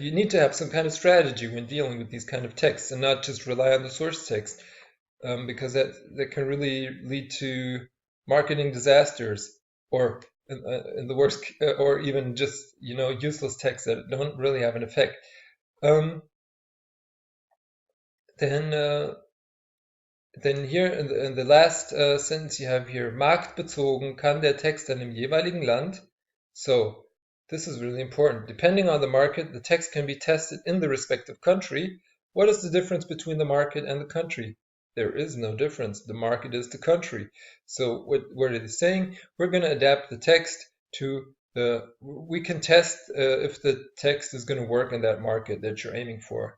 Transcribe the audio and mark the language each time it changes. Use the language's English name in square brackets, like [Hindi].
[English] You need to have some kind of strategy when dealing with these kind of texts and not just rely on the source text, because that can really lead to marketing disasters, or in the worst, or even just useless texts that don't really have an effect. Then here in the last sentence you have here, [German] marktbezogen kann der Text dann im jeweiligen Land. [English] So this is really important. Depending on the market, the text can be tested in the respective country. What is the difference between the market and the country? There is no difference. The market is the country. So what it is saying, we're going to adapt the text to we can test if the text is going to work in that market that you're aiming for.